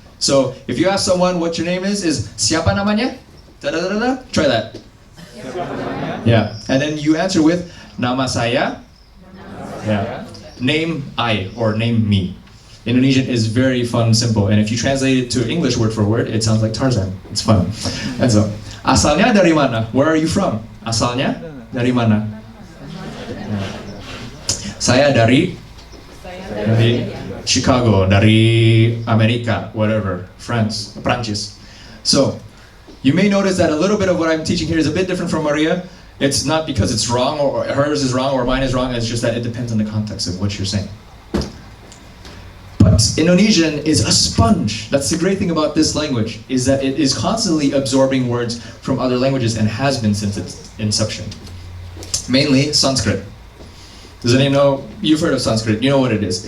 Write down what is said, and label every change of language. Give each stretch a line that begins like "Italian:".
English: So if you ask someone what your name is
Indonesian: siapa namanya?
English: Da da da da. Try that. Yeah, and then you answer with
Indonesian: nama saya.
English: Yeah. Name I or name me. Indonesian is very fun, simple, and if you translate it to English word for word, it sounds like Tarzan. It's fun. And so,
Indonesian: asalnya dari mana?
English: Where are you from?
Indonesian: Asalnya dari mana? Saya dari Chicago, dari Amerika,
English: whatever,
Indonesian: France, Prancis.
English: So, you may notice that a little bit of what I'm teaching here is a bit different from Maria. It's not because it's wrong or hers is wrong or mine is wrong, it's just that it depends on the context of what you're saying. But Indonesian is a sponge. That's the great thing about this language, is that it is constantly absorbing words from other languages and has been since its inception. Mainly Sanskrit. Does anyone know? You've heard of Sanskrit. You know what it is.